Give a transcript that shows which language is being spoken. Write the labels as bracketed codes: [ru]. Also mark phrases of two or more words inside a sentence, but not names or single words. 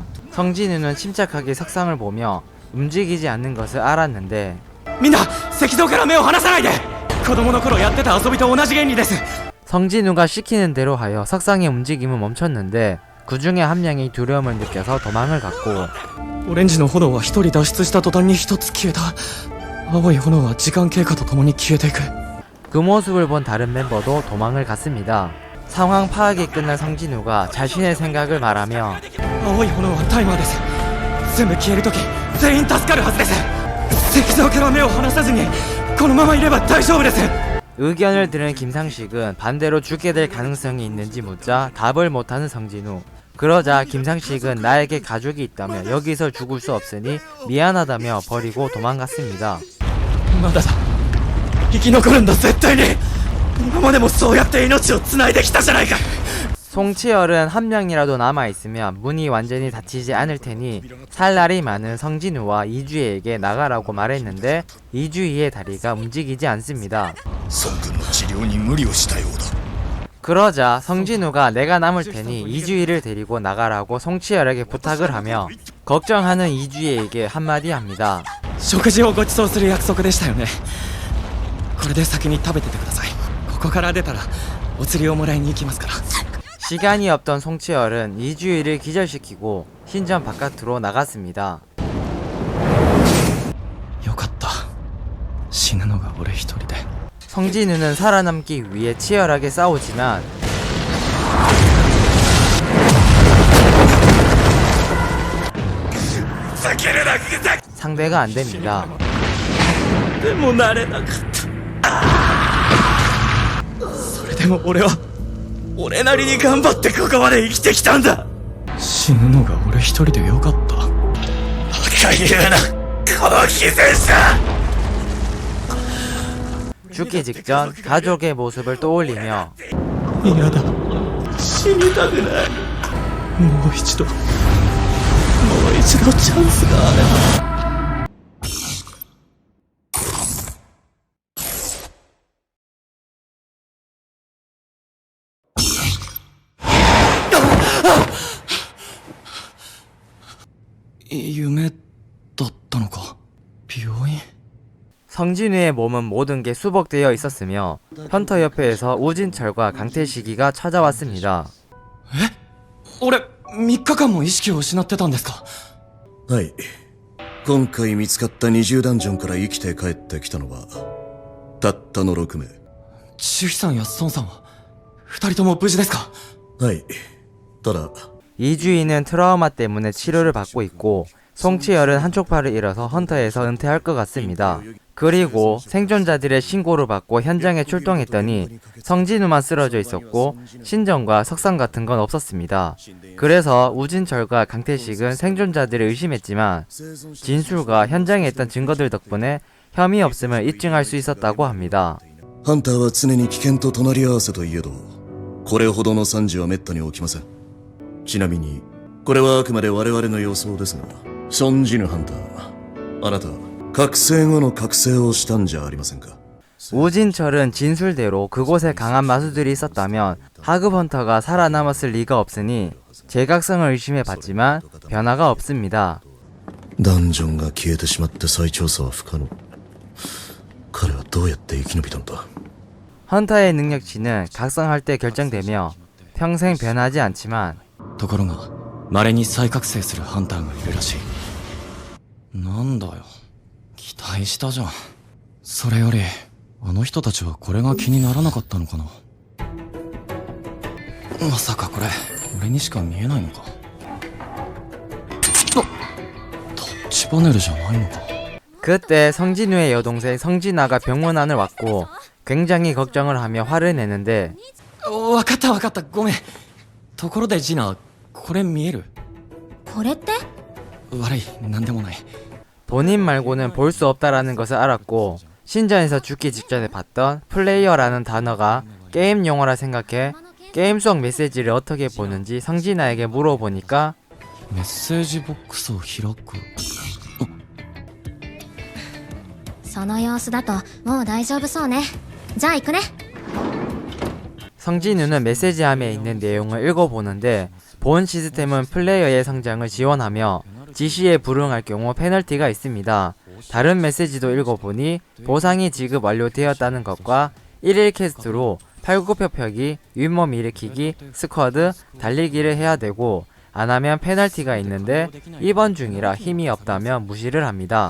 [ko] 성진우는 침착하게 석상을 보며 움직이지 않는 것을 알았는데 [ja] みんな石像から目を離さないで。子供の頃やってた遊びと同じ原理です。 [ko] 성진우가 시키는 대로 하여 석상의 움직임은 멈췄는데 그 중에 한 명이 두려움을 느껴서 도망을 갔고 [ja] オレンジの炎は一人脱出した途端に一つ消えた。青い炎は時間経過とともに消えていく。 [ko] 그 모습을 본 다른 멤버도 도망을 갔습니다. 상황 파악이 끝난 성진우가 자신의 생각을 말하며 [ja] 青い炎はタイマーです。全部消えるとき全員助かるはずです。石像から目を離さずにこのままいれば大丈夫です。 [ko] 의견을 들은 김상식은 반대로 죽게 될 가능성이 있는지 묻자 답을 못하는 성진우. 그러자 김상식은 나에게 가족이 있다며 여기서 죽을 수 없으니 미안하다며 버리고 도망갔습니다. [ja] まだだ。生き残るんだ絶対に。今までもそうやって命を繋いできたじゃないか。 [ko] 송치열은 한 명이라도 남아있으면 문이 완전히 닫히지 않을 테니 살 날이 많은 성진우와 이주희에게 나가라고 말했는데 이주희의 다리가 움직이지 않습니다. [ja] 孫君の治療に無理をしたようだ。 [ko] 그러자 성진우가 내가 남을 테니 이주희를 데리고 나가라고 송치열에게 부탁을 하며 걱정하는 이주희에게 한마디 합니다. [ja] 食事をご馳走する約束でしたよね。これで先に食べててください。ここから出たらお釣りをもらいに行きますから。 [ko] 시간이 없던 송치열은 이주희를 기절시키고 신전 바깥으로 나갔습니다. [ja] よかった。死ぬのが俺一人で。 [ko] 성진우는 살아남기 위해 치열하게 싸우지만 상대가 안됩니다. [ja] でもなれなかった。それでも俺は俺なりに頑張ってここまで生きてきたんだ。死ぬのが俺一人でよかった。バカ言うな、この犠牲者。 [ko] 죽기 직전 가족의 모습을 떠올리며 [ja] 嫌だ。死にたくない。もう一度チャンスがあれば。夢だったのか。病院。 [ko] 성진우의 몸은 모든 게 수복되어 있었으며 헌터 협회에서 우진철과 강태식이가 찾아왔습니다. [ja] 俺3日間も意識を失ってたんですか。はい。今回見つかった20ダンジョンから生きて帰ってきたのはたったの6名。千尋さんや孫さんは2人とも無事ですか。はい。ただ [ko] 이주희는 트라우마 때문에 치료를 받고 있고 송치열은 한쪽 팔을 잃어서 헌터에서 은퇴할 것 같습니다. 그리고 생존자들의 신고를 받고 현장에 출동했더니 성진우만 쓰러져 있었고 신전과 석상 같은 건 없었습니다. 그래서 우진철과 강태식은 생존자들을 의심했지만 진술과 현장에 있던 증거들 덕분에 혐의 없음을 입증할 수 있었다고 합니다. [ja] ハンターは常に危険と隣り合わせといえど、これほどの惨事は滅多に起きません。ちなみにこれはあくまで我々の予想ですが、ションジヌハンターあなた覚醒後の覚醒をしたんじゃありませんか。 [ko] 우진철은 진술대로 그곳에 강한 마수들이 있었다면 하급 헌터가 살아남았을 리가 없으니 제각성을 의심해봤지만 변화가 없습니다. [ja] ダンジョンが消えてしまって再調査は不可能。彼はどうやって生き延びたんだ。 [ko] 헌터의 능력치는 각성할 때 결정되며 평생 변하지 않지만 [ja] ところが稀に再覚醒するハンターがいるらしい。なんだよ、期待したじゃん。それよりあの人たちはこれが気にならなかったのかな。まさかこれ俺にしか見えないのか。タッチパネルじゃないのか。 [ko] 그때 성진우의 여동생 성진아가 병원 안을 왔고 굉장히 걱정을 하며 화를 내는데 [ja] わかったわかった、ごめん。ところでジナ、これ見える？これって悪い、なんでもない。 [ko] 본인 말고는 볼 수 없다라는 것을 알았고 신전에서 죽기 직전에 봤던 플레이어라는 단어가 게임 용어라 생각해 게임 속 메시지를 어떻게 보는지 성진아에게 물어보니까 [ja] メッセージボックスを開く。その様子だともう大丈夫そうね。じゃあ行くね。 [ko] 성진우는 메시지함에 있는 내용을 읽어보는데 본 시스템은 플레이어의 성장을 지원하며 지시에 불응할 경우 페널티가 있습니다. 다른 메시지도 읽어보니 보상이 지급 완료되었다는 것과 1일 퀘스트로 팔굽혀펴기, 윗몸 일으키기, 스쿼드, 달리기를 해야 되고 안하면 페널티가 있는데 입원 중이라 힘이 없다며 무시를 합니다.